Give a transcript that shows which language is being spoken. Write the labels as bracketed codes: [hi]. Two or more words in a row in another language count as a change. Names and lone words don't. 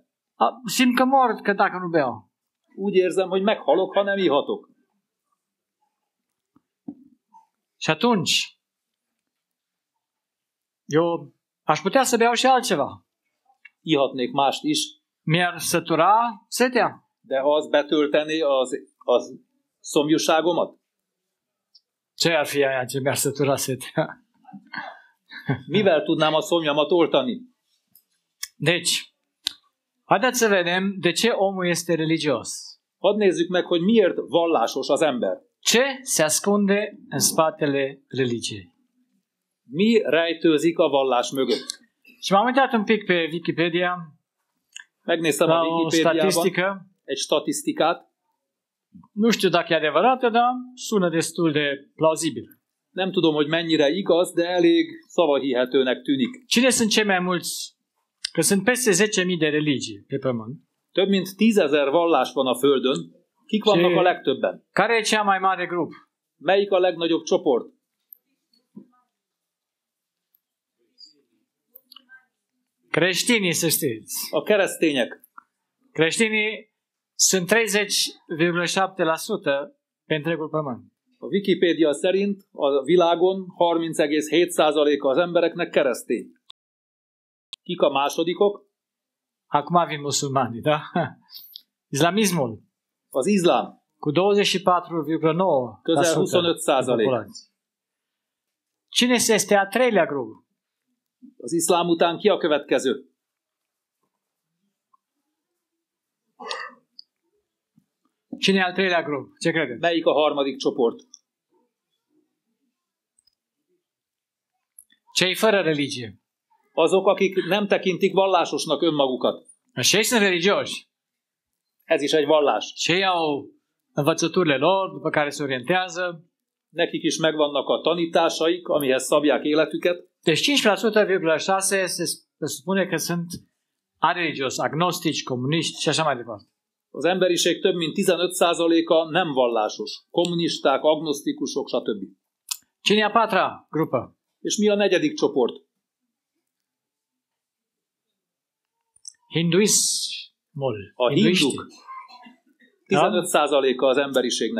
[ro] Simt că mor că dacă nu beau. [hu] Úgy érzem, hogy meghalok, ha nem ihatok. [ro] Și atunci, eu aș putea să beau și altceva. [hu] Ihatnék mást is, [ro] Mi-ar sătura setea. [hu] de az betöltené az szomjúságomat. [ro] Ce ar fi aia ce mi-ar sătura setea? [hu] Mivel tudnám a szomjamat oltani? [ro] Deci, haideți să vedem de ce omul este religios. [hu] Hadd nézzük meg, hogy miért vallásos az ember. [ro] Ce se ascunde în spatele religiei? [hu] Mi rejtőzik a vallás mögött? [ro] Și m-am uitat un pic pe Wikipedia [hu] Megnéztem [ro] la [hu] a [ro] o [hu] Wikipédiában [ro] statistică. [hu] egy statisztikát. [ro] Nu știu dacă e adevărată, dar sună destul de plauzibil. [hu] Nem tudom, hogy mennyire igaz, de elég szavahihetőnek tűnik. [ro] Cine sunt cei mai mulți? Că sunt peste 10.000 de religii pe pământ. [hu] Több mint 10.000 vallás van a Földön. Kik vannak a legtöbben? [ro] Care e cea mai mare grup? [hu] Melyik a legnagyobb csoport? [ro] Creștinii, să știți. [hu] A keresztények. [ro] Creștinii sunt 30,7% pe întregul pământ. [hu] A Wikipédia szerint a világon 30,7%-a az embereknek keresztény. Kik a másodikok? [ro] Acum vin musulmanii, da? Islamismul [hu] Az izlám. [ro] cu 24,9% [hu] Közel 25%. [ro] populație. Cine este a treilea grup? [hu] Az iszlám után ki a következő? [ro] Cine e al treilea grup? Ce credeți? [hu] Melyik a harmadik csoport? [ro] Cei fără religie. [hu] Azok, akik nem tekintik vallásosnak önmagukat. [ro] Și ei sunt religioși. [hu] Ez is egy vallás. [ro] Și ei au învățăturile lor, după care se orientează. [hu] Nekik is megvannak a tanításaik, amihez szabják életüket. [ro] Deci 15,6% se spune că sunt areligioși, agnostici, comuniști și așa mai departe. [hu] Az emberiség több mint 15%-a nem vallásos. Kommunisták, agnosztikusok, stb. [ro] Cine e a patra grupă? [hu] És mi a negyedik csoport? [ro] Hinduismul. [hu] A hinduk. 15%-a az emberiségnek.